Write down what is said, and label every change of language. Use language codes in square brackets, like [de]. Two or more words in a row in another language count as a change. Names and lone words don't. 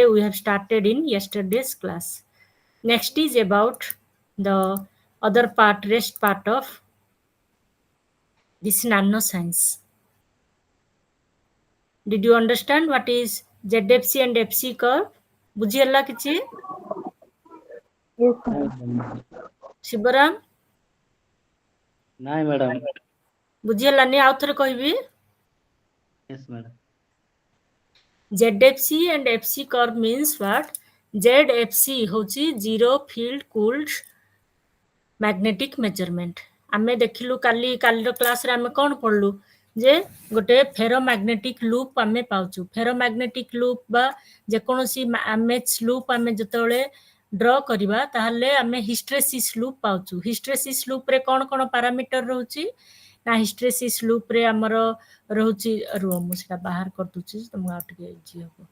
[en] We have started in yesterday's class. Next is about the other part, rest part of this nanoscience. Did you understand what is ZFC and FC curve? [or] ବୁଝିହେଲା କିଛି? [en] Yes, ଶିବରାମ, [or] ନାଇଁ ମ୍ୟାଡ଼ାମ। ବୁଝିହେଲାନି? ଆଉ ଥରେ କହିବି। [en] Yes, madam. ZFC and FC curve means what? [or] ZFC ହଉଛି [en] zero field cooled magnetic measurement. [or] ଆମେ ଦେଖିଲୁ କାଲିର କ୍ଲାସରେ ଆମେ କ'ଣ ପଢିଲୁ, ଯେ ଗୋଟେ [en] ferromagnetic loop [or] ଆମେ ପାଉଛୁ। [en] ferromagnetic loop [or] ବା ଯେକୌଣସି [en] armature loop [or] ଆମେ ଯେତେବେଳେ ଡ୍ର କରିବା, ତାହେଲେ ଆମେ [en] hysteresis loop [or] ପାଉଛୁ। ହିଷ୍ଟରେସିସ୍ ଲୁପ୍ରେ କ'ଣ କ'ଣ ପାରାମିଟର ରହୁଛି ନା, ହିଷ୍ଟରେସିସ୍ ଲୁପ୍ରେ ଆମର ରହୁଛି, ରୁହ ମୁଁ ସେଟା ବାହାର କରିଦଉଛି ତମକୁ ଆଉ ଟିକେ ଇଜି ହବ।